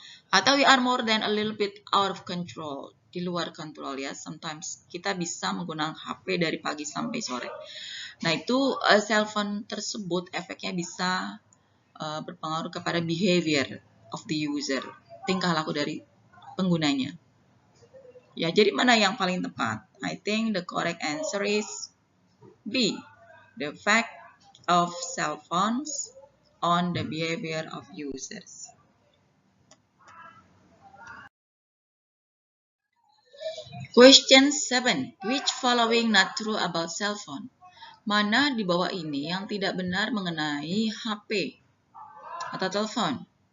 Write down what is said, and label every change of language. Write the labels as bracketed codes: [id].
[en] Atau we are more than a little bit out of control, [id] di luar kontrol ya. Sometimes kita bisa menggunakan HP dari pagi sampai sore. Nah itu cell phone tersebut efeknya bisa berpengaruh kepada [en] behavior of the user, [id] tingkah laku dari penggunanya. Ya, jadi mana yang paling tepat? [en] I think the correct answer is B, the effect of cell phones on the behavior of users. Question 7. Which following not true about cell phone? [id] Mana di bawah ini yang tidak benar mengenai HP atau telepon?